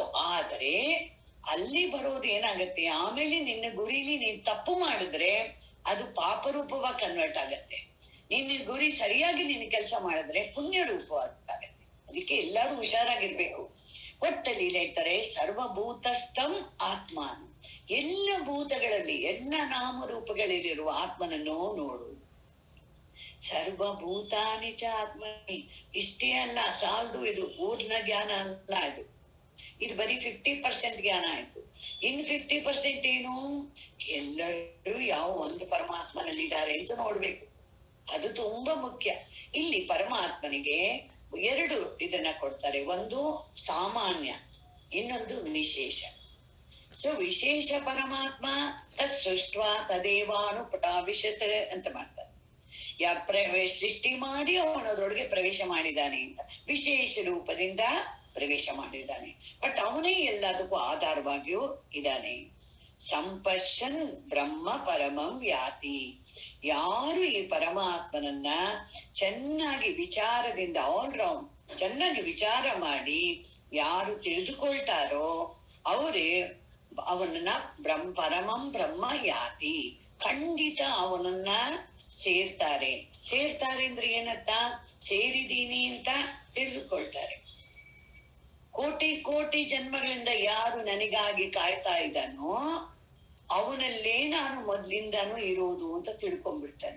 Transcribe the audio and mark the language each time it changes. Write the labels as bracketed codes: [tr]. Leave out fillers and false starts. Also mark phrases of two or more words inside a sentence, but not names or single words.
[kn] ಆದರೆ ಅಲ್ಲಿ ಬರೋದು ಏನಾಗತ್ತೆ, ಆಮೇಲೆ ನಿನ್ನ ಗುರಿಲಿ ನೀನ್ ತಪ್ಪು ಮಾಡಿದ್ರೆ ಅದು ಪಾಪರೂಪವಾಗಿ ಕನ್ವರ್ಟ್ ಆಗತ್ತೆ. ನಿನ್ನ ಗುರಿ ಸರಿಯಾಗಿ ನಿನ್ನ ಕೆಲಸ ಮಾಡಿದ್ರೆ ಪುಣ್ಯ ರೂಪವಾಗತ್ತೆ. ಅದಕ್ಕೆ ಎಲ್ಲರೂ ಹುಷಾರಾಗಿರ್ಬೇಕು. ಒಟ್ಟಲ್ಲಿ ಹೇಳ್ತಾರೆ, [sa] ಸರ್ವಭೂತಸ್ಥಂ ಆತ್ಮಾನು, [kn] ಎಲ್ಲ ಭೂತಗಳಲ್ಲಿ ಎಲ್ಲ ನಾಮರೂಪಗಳಲ್ಲಿರುವ ಆತ್ಮನನ್ನು ನೋಡು. [sa] ಸರ್ವಭೂತಾನಿ ಚ ಆತ್ಮನಿ. [kn] ಇಷ್ಟೇ ಅಲ್ಲ, ಸಾಲದು, ಇದು ಪೂರ್ಣ ಜ್ಞಾನ ಅಲ್ಲ. ಇದು ಬರೀ 50% ಜ್ಞಾನ ಆಯ್ತು. ಇನ್ 50% ಏನು, ಎಲ್ಲರೂ ಯಾವ ಒಂದು ಪರಮಾತ್ಮನಲ್ಲಿದ್ದಾರೆ ಅಂತ ನೋಡ್ಬೇಕು. ಅದು ತುಂಬಾ ಮುಖ್ಯ. ಇಲ್ಲಿ ಪರಮಾತ್ಮನಿಗೆ ಎರಡು ಇದನ್ನ ಕೊಡ್ತಾರೆ, ಒಂದು ಸಾಮಾನ್ಯ, ಇನ್ನೊಂದು ವಿಶೇಷ. ಸೊ ವಿಶೇಷ ಪರಮಾತ್ಮ [sa] ತತ್ ಸೃಷ್ಟ್ವಾ ತದೇವಾನು ಪ್ರಾವಿಶತ್ [kn] ಅಂತ ಮಾಡ್ತಾರೆ. ಸೃಷ್ಟಿ ಮಾಡಿ ಅವನದ್ರೊಳಗೆ ಪ್ರವೇಶ ಮಾಡಿದ್ದಾನೆ ಅಂತ, ವಿಶೇಷ ರೂಪದಿಂದ ಪ್ರವೇಶ ಮಾಡಿದ್ದಾನೆ. ಬಟ್ ಅವನೇ ಎಲ್ಲದಕ್ಕೂ ಆಧಾರವಾಗಿಯೂ ಇದ್ದಾನೆ. [sa] ಸಂಪಶ್ಯನ್ ಬ್ರಹ್ಮ ಪರಮಂ ಯಾತಿ. [kn] ಯಾರು ಈ ಪರಮಾತ್ಮನನ್ನ ಚೆನ್ನಾಗಿ ವಿಚಾರದಿಂದ ಆಲ್ರೌಂಡ್ ಚೆನ್ನಾಗಿ ವಿಚಾರ ಮಾಡಿ ಯಾರು ತಿಳಿದುಕೊಳ್ತಾರೋ ಅವರೇ ಅವನನ್ನ [sa] ಪರಮಂ ಬ್ರಹ್ಮ ಯಾತಿ, [kn] ಖಂಡಿತ ಅವನನ್ನ ಸೇರ್ತಾರೆ. ಅಂದ್ರೆ ಏನಂತ, ಸೇರಿದೀನಿ ಅಂತ ತಿಳಿದುಕೊಳ್ತಾರೆ. ಕೋಟಿ ಕೋಟಿ ಜನ್ಮಗಳಿಂದ ಯಾರು ನನಗಾಗಿ ಕಾಯ್ತಾ ಇದ್ದಾನೋ ಅವನಲ್ಲೇ ನಾನು ಮೊದ್ಲಿಂದಾನು ಇರೋದು ಅಂತ ತಿಳ್ಕೊಂಡ್ಬಿಡ್ತಾನೆ.